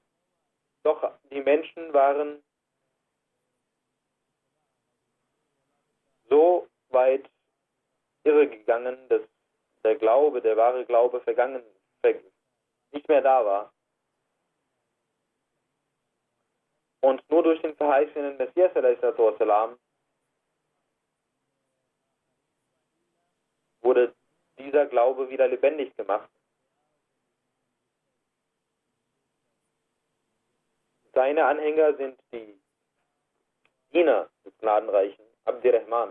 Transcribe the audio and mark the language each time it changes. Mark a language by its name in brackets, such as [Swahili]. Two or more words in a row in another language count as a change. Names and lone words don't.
[German] Doch die Menschen waren so weit irregegangen, dass der wahre Glaube nicht mehr da war. Und nur durch den verheißenen Messias [Arabic] صلى الله عليه وسلم [German] wurde dieser Glaube wieder lebendig gemacht. Seine Anhänger sind die Diener des Gnadenreichen, Abdirrahman.